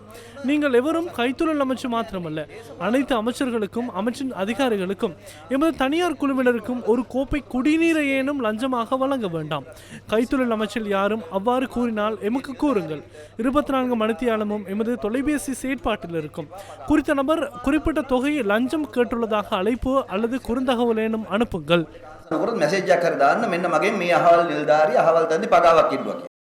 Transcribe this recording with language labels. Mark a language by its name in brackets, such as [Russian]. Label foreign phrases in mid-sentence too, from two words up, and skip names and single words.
[Tamil] நீங்கள் எவரும் கைத்தொழில் அமைச்சு மாத்திரமல்ல, அனைத்து அமைச்சர்களுக்கும் அமைச்சின் அதிகாரிகளுக்கும் எமது தனியார் குழுவினருக்கும் ஒரு கோப்பை குடிநீரை ஏனும் லஞ்சமாக வழங்க வேண்டாம். கைத்தொழில் அமைச்சில் யாரும் அவ்வாறு கூறினால் எமக்கு கூறுங்கள். 24 மணித்தியாலமும் எமது தொலைபேசி செயற்பாட்டில் இருக்கும். குறித்த நபர் குறிப்பிட்ட தொகையை லஞ்சம் கேட்டுள்ளதாக அழைப்பு அல்லது குறுந்தகவல் ஏனும் அனுப்புங்கள். [Sinhala] නකරත් මැසේජ් එකක් හරි දාන්න මෙන්න මගෙන් මේ අහවල් නිලධාරිය අහවල් තැනදී පගාවක් ඉල්ලුවා කියලා.